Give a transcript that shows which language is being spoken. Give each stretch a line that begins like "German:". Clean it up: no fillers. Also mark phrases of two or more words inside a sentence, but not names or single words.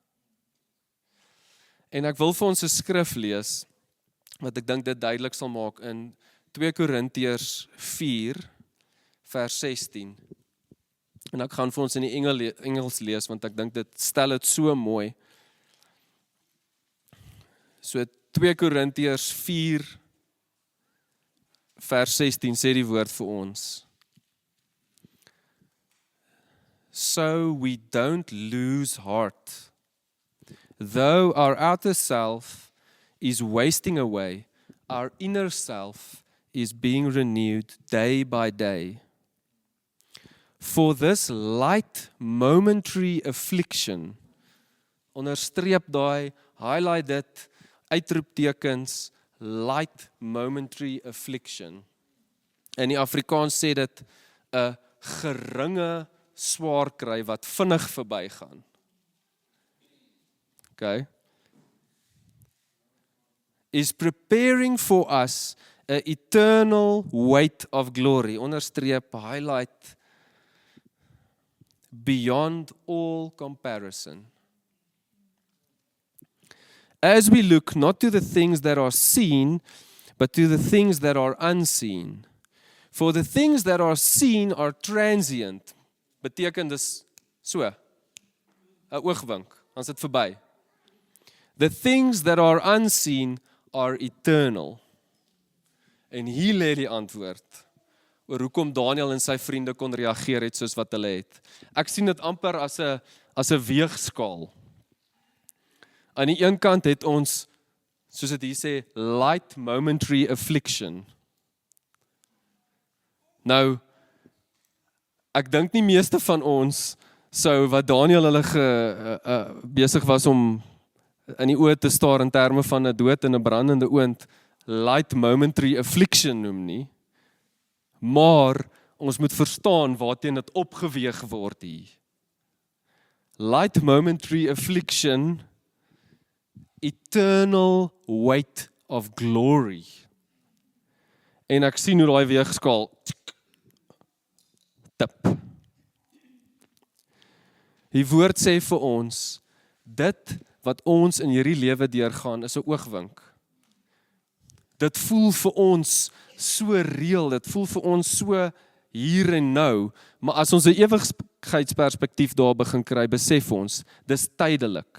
Afrikaans: En ek wil vir ons 'n skrif lees, wat ek dink dit duidelik sal maak in 2 Korintiërs 4, vers 16. En ek gaan vir ons in die Engels lees, want ek dink dit stel dit so mooi. So 2 Korintiërs 4, vers 16 sê die woord vir ons.
English: So we don't lose heart. Though our outer self is wasting away, our inner self is being renewed day by day. For this light momentary affliction,
Afrikaans: onderstreep daai, highlight dit, uitroeptekens,
English: light momentary affliction.
Afrikaans: In die Afrikaans sê dit 'n geringe swaar kry wat vinnig verbygaan. Okay.
English: Is preparing for us an eternal weight of glory.
Afrikaans: Onderstreep, highlight,
English: beyond all comparison. As we look not to the things that are seen, but to the things that are unseen. For the things that are seen are transient.
Afrikaans: Beteken dis so, 'n oogwink, dan is dit verby.
English: The things that are unseen are eternal.
Afrikaans: En hier lê die antwoord oor hoekom Daniël en sy vriende kon reageer het soos wat hulle het. Ek sien dit amper as 'n weegskaal. Aan die een kant het ons, soos dit hier sê,
English: light momentary affliction.
Afrikaans: Nou, ek dink nie meeste van ons So wat Daniel hulle besig was om in die oë te staar in terme van 'n dood en 'n brandende oond,
English: light momentary affliction
Afrikaans: noem nie, maar ons moet verstaan waarteen dit opgeweeg word hier.
English: Light momentary affliction, eternal weight of glory.
Afrikaans: En ek sien hoe daai weegskaal tip. Die woord sê vir ons, dit wat ons in hierdie lewe deurgaan is 'n oogwink. Dit voel vir ons so reëel, dit voel vir ons so hier en nou, maar as ons 'n ewigheidsperspektief daar begin kry, besef ons, dis tydelik.